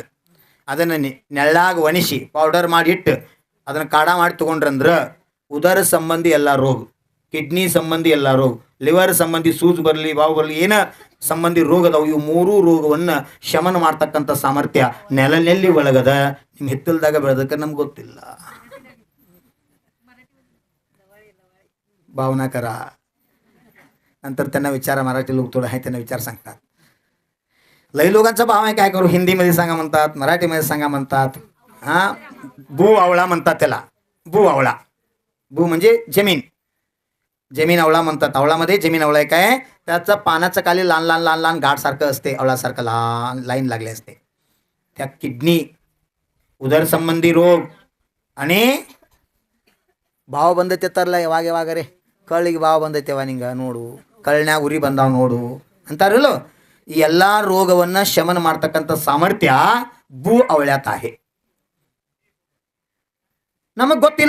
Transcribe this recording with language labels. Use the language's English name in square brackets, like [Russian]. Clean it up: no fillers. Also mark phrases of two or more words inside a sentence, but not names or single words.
[Kannada] ಅದನ್ನು ನೆಳ್ಳಾಗ ಒಣಿಸಿ ಪೌಡರ್ ಮಾಡಿ ಇಟ್ಟು ಅದನ್ನು ಕಾಡ ಮಾಡಿ ತೊಗೊಂಡ್ರಂದ್ರೆ ಉದರ ಸಂಬಂಧಿ ಎಲ್ಲ ರೋಗ, ಕಿಡ್ನಿ ಸಂಬಂಧಿ ಎಲ್ಲ ರೋಗ, ಲಿವರ್ ಸಂಬಂಧಿ ಸೂಜ್ ಬರಲಿ, ಬಾವು ಬರಲಿ, ಏನ ಸಂಬಂಧಿ ರೋಗದವು. ಇವು 3 ರೋಗವನ್ನು ಶಮನ ಮಾಡ್ತಕ್ಕಂಥ ಸಾಮರ್ಥ್ಯ ನೆಲ್ಲಿ ಒಳಗದ. ನಿಮ್ಮ ಹಿತ್ತಲ್ದಾಗ ಬೆಳೆದಕ್ಕೆ ನಮ್ಗೆ ಗೊತ್ತಿಲ್ಲ. [Marathi] ಭಾವನಾಕರ नंतर त्यांना विचारा, मराठी लोक थोडं आहे त्यांना विचार सांगतात. लई लोकांचा भाव आहे, काय करू, हिंदीमध्ये सांगा म्हणतात, मराठीमध्ये सांगा म्हणतात. हां, भू आवळा म्हणतात त्याला. भू आवळा, भू म्हणजे जमीन, जमीन आवळा म्हणतात. आवळामध्ये जमीन आवळा आहे काय, त्याचं पानाचं खाली लहान लहान लहान लहान गाठसारखं असते, आवळासारखं लहान लाईन लागले असते. त्या किडनी, उदरसंबंधी रोग आणि [Kannada] ಭಾವ ಬಂದೈತೆತ್ತಾರಲ್ಲ ಯಾವಾಗ ಯಾವಾಗರೆ ಕಳ್ಳಿಗೆ ಭಾವ ಬಂದೈತೆವ ನಿಂಗೆ ನೋಡು, ಕಳ್ಳ್ಯಾಗ ಉರಿ ಬಂದಾವ ನೋಡು ಅಂತಾರಲ್ಲ. ಈ ಎಲ್ಲ ರೋಗವನ್ನು ಶಮನ ಮಾಡ್ತಕ್ಕಂಥ ಸಾಮರ್ಥ್ಯ ಭೂ ಅವಳ್ಯಾತ आहे. ನಮಗೆ ಗೊತ್ತಿಲ್ಲ.